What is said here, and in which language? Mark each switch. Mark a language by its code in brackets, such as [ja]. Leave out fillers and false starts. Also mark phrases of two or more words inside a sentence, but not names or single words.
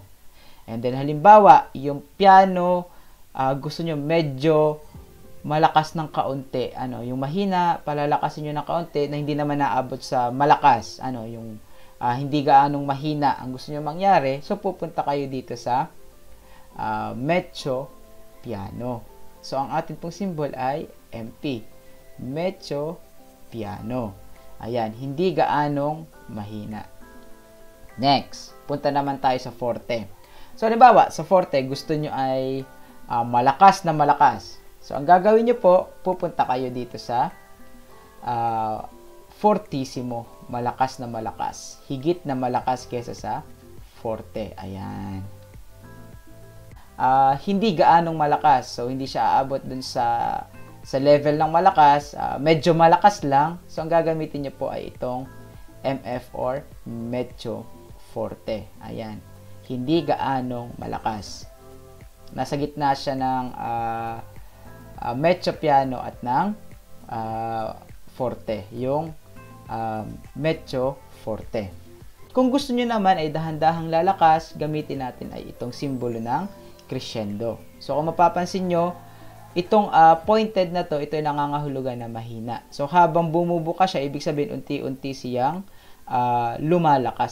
[en] And then, [tl] halimbawa, yung piano, gusto nyo medyo malakas ng kaunti. Yung mahina, palalakasin nyo ng kaunti na hindi naman naabot sa malakas. Yung hindi gaanong mahina ang gusto nyo mangyari. So, pupunta kayo dito sa [it] mezzo piano. [tl] So, ang atin pong symbol ay MP. [it] Mezzo piano. [tl] Ayan, hindi gaanong mahina. Next, punta naman tayo sa forte. So, halimbawa, sa forte, gusto nyo ay malakas na malakas. So, ang gagawin nyo po, pupunta kayo dito sa fortissimo. Malakas na malakas. Higit na malakas kesa sa forte. Ayan. Hindi gaanong malakas. So, hindi siya aabot dun sa level ng malakas. Medyo malakas lang. So, ang gagamitin nyo po ay itong MF or [it] mezzo forte. [tl] Ayan. Hindi gaanong malakas. Nasa gitna siya ng [it] mezzo piano [tl] at ng forte. [it] Yung mezzo forte. [tl] Kung gusto nyo naman ay dahan-dahang lalakas, gamitin natin ay itong simbolo ng crescendo. So, kung mapapansin nyo, itong pointed na to, ito ay nangangahulugan na mahina. So, habang bumubuka siya, ibig sabihin unti-unti siyang lumalakas.